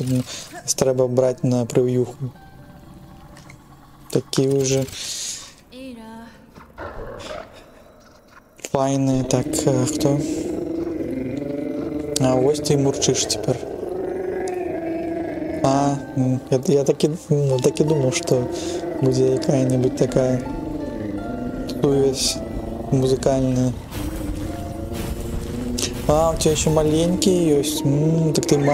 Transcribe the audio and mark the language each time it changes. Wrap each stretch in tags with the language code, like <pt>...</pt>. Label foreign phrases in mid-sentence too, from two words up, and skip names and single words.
<be>Трэба браць на прыўюху. Такі уже файныя. Так, хто? А вось ты мурчыш цяпер. Я так і думаў, што будзе якая-небудзь такая сувязь музыкальная.</be> <ru>А, у тебя еще маленький есть. Так ты</ru>